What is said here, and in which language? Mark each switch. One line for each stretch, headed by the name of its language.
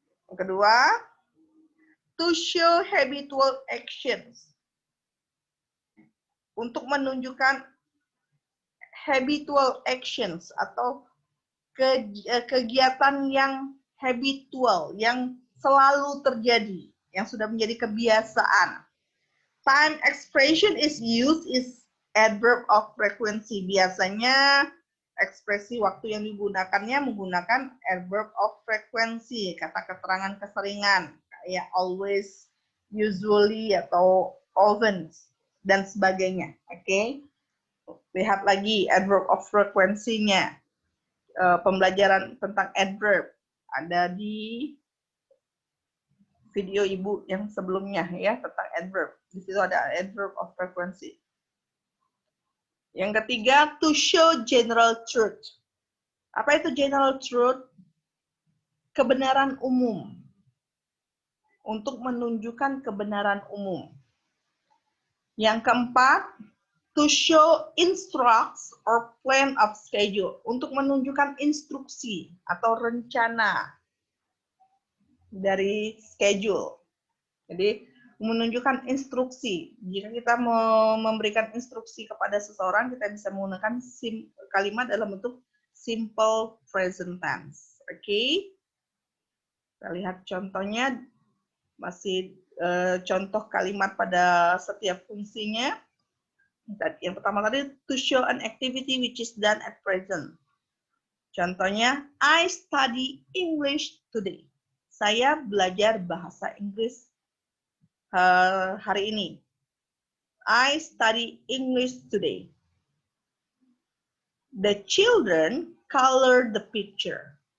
Indonesian: Yang kedua,
English: to show habitual actions.
Indonesian: Untuk menunjukkan habitual actions atau kegiatan yang habitual, yang selalu terjadi, yang sudah menjadi kebiasaan.
English: Time expression is used is adverb of frequency.
Indonesian: Biasanya ekspresi waktu yang digunakannya menggunakan adverb of frequency, kata keterangan keseringan, kayak always, usually, atau often, dan sebagainya. Oke, lihat lagi adverb of frequency-nya. Pembelajaran tentang adverb ada di video ibu yang sebelumnya ya, tentang adverb. Di situ ada adverb of frequency. Yang ketiga,
English: to show general truth.
Indonesian: Apa itu general truth? Kebenaran umum. Untuk menunjukkan kebenaran umum. Yang keempat,
English: to show instructs or plan of schedule.
Indonesian: Untuk menunjukkan instruksi atau rencana dari schedule. Jadi menunjukkan instruksi. Jika kita mau memberikan instruksi kepada seseorang, kita bisa menggunakan kalimat dalam bentuk simple present tense. Oke? Kita lihat contohnya, masih contoh kalimat pada setiap fungsinya. Yang pertama tadi,
English: to show an activity which is done at present.
Indonesian: Contohnya,
English: I study English today.
Indonesian: Saya belajar bahasa Inggris hari ini.
English: I study English today. The children color the picture.